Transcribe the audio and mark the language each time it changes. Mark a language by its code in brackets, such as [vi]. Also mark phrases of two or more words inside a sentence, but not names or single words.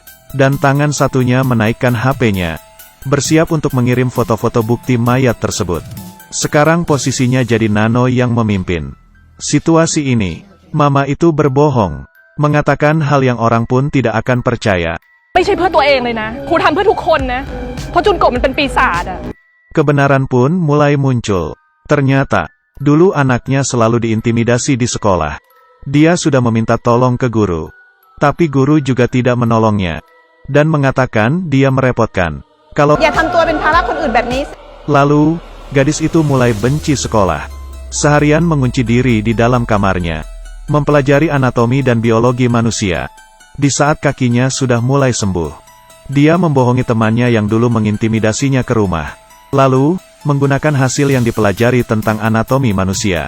[id] Dan tangan satunya menaikkan HP-nya. Bersiap untuk mengirim foto-foto bukti mayat tersebut. Sekarang posisinya jadi Nano yang memimpin situasi ini. Mama itu berbohong, mengatakan hal yang orang pun tidak akan percaya. [th] ไม่ใช่เพื่อตัวเองเลยนะครูทำเพื่อทุกคนนะเพราะจุนโกะมันเป็นปีศาจอะ [id] Kebenaran pun mulai muncul. Ternyata, dulu anaknya selalu diintimidasi di sekolah. Dia sudah meminta tolong ke guru. Tapi guru juga tidak menolongnya. Dan mengatakan dia merepotkan. Kalau [th] อย่าทำตัวเป็นภาระคนอื่นแบบนี้ [id] Lalu, gadis itu mulai benci sekolah. Seharian mengunci diri di dalam kamarnya. Mempelajari anatomi dan biologi manusia. Di saat kakinya sudah mulai sembuh, dia membohongi temannya yang dulu mengintimidasinya ke rumah. Lalu, menggunakan hasil yang dipelajari tentang anatomi manusia.